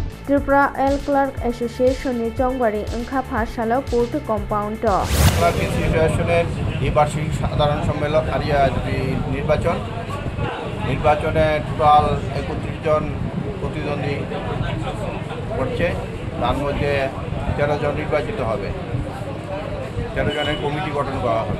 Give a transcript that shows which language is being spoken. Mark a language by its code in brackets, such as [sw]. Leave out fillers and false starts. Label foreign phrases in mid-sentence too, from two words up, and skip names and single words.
[trp] त्रिपुरा एल क्लार्क एसोसिएशननि चंबारी ओंखा पाठशाला कोर्ट कम्पाउंड [bn] क्लार्क एसोसिएशনের এই বার্ষিক সাধারণ সম্মেলন নির্বাচনে টোটাল 31 জন প্রতিদ্বন্দ্বী করছে। তার মধ্যে 13 জন নির্বাচিত হবে, 13 জনের কমিটি গঠন করা হবে।